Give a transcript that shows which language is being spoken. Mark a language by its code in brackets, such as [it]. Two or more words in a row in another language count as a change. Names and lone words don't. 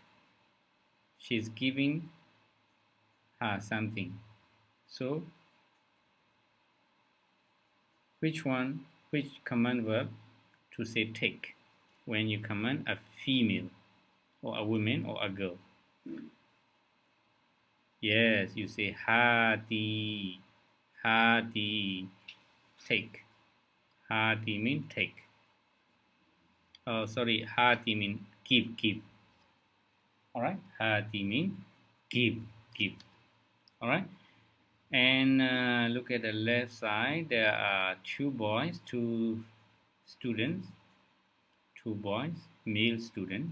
[en] She's giving her something. So, which command verb to say take when you command a female or a woman or a girl? Yes, you say hati, hati, take. Hati mean take. Oh, sorry, hati mean give. All right, hati mean give. All right, and look at the left side. There are two boys, two students, two boys, male students.